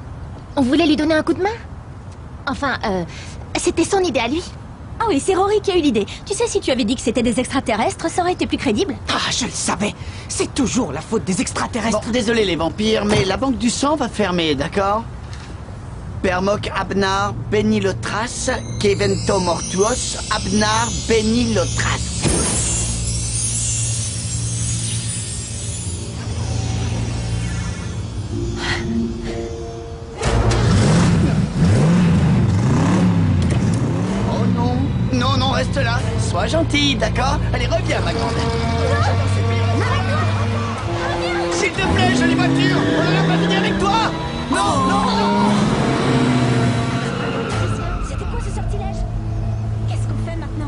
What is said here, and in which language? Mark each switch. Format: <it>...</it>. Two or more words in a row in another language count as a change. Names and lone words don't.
<fr>On voulait lui donner un coup de main. Enfin, c'était son idée à lui. Ah oui, c'est Rory qui a eu l'idée. Tu sais, si tu avais dit que c'était des extraterrestres, ça aurait été plus crédible. Ah, je le savais. C'est toujours la faute des extraterrestres. Bon, désolé les vampires, mais la banque du sang va fermer, d'accord? Permoc Abnar Benilotras, Kevento Mortuos, Abnar Benilotras. Oh non, non, non, reste là. Sois gentille, d'accord? Allez, reviens, ma grande. S'il te plaît, jolie voiture, on n'a pas fini avec toi. Non, non, non. C'était quoi ce sortilège? Qu'est-ce qu'on fait maintenant?</fr>